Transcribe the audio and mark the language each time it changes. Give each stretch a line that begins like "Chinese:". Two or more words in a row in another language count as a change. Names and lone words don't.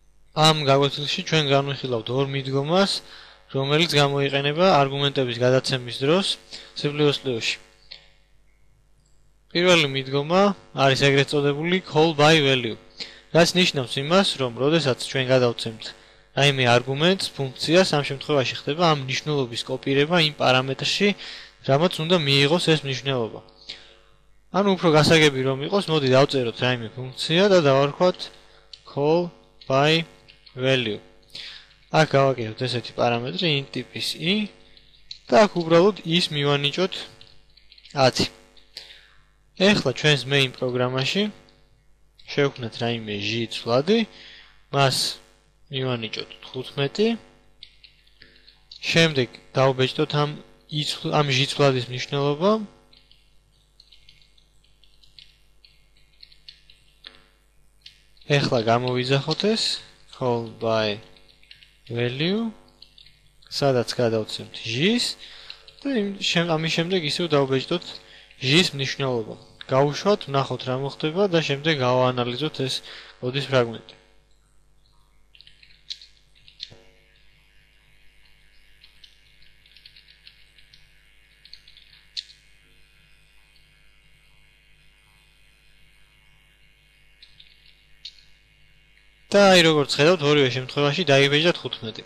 Georgian: ამ გაკვეთილში ჩვენ განვიხილავთ ორ მიდგომას, რომელიც გამოიყენება არგუმენტების გადაცემის დროს C++-ში. პირველი მიდგომა არის ეგრეთ წოდებული
English: call by value,
Georgian: რაც ნიშნავს იმას, რომ როდესაც ჩვენ გადავცემთ რაიმე არგუმენტს, ფუნქციას, ამ შემთხვევაში ხდება ამ მნიშვნელობის კოპირება იმ პარამეტრში, რამაც უნდა მიიღოს ეს მნიშვნელობა. ანუ უფრო გასაგები რომ იყოს, მოდი დავწეროთ რაიმე ფუნქცია და დავარქვათ
English: call by value.
Georgian: აქ გავაკეთოთ ესეთი პარამეტრი int ტიპის i და აქ უბრალოდ ის მივანიჭოთ 10. ეხლა ჩვენს main პროგრამაში შევქმნათ რაიმე ჟ ცვლადი, მას მივანიჭოთ 15. შემდეგ დავბეჭდოთ ამ ჟ ცვლადის მნიშვნელობა. ეხლა გამოვიძახოთ ეს
English: call by value,
Georgian: სადაც გადავცემთ ჟ-ს და ამის შემდეგ ისევ დავბეჭდოთ ჟ-ის მნიშვნელობა. გავუშვათ, ვნახოთ რა მოხდება და შემდეგ გავაანალიზოთ ეს კოდის ფრაგმენტი. და აი როგორც ხედავთ, ორივე შემთხვევაში დაიბეჭდა 15.